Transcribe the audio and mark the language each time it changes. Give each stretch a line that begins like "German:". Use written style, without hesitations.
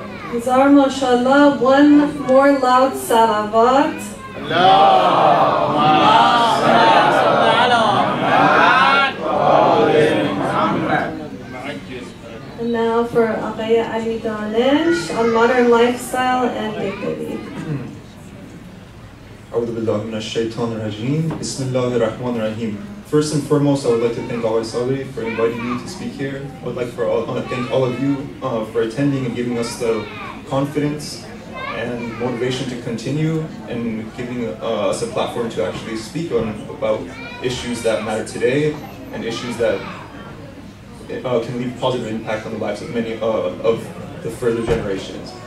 English: Hazar mashallah, one more loud salawat. And now for Aqaya Ali Danish on modern lifestyle and dignity.
Arabic: أعوذ بالله من الشيطان الرجيم. بسم الله الرحمن الرحيم.
English: First and foremost, I would like to thank Allah for inviting me to speak here. I would like to thank all of you for attending and giving us the confidence and motivation to continue and giving us a platform to actually speak about issues that matter today and issues that can leave positive impact on the lives of many of the further generations.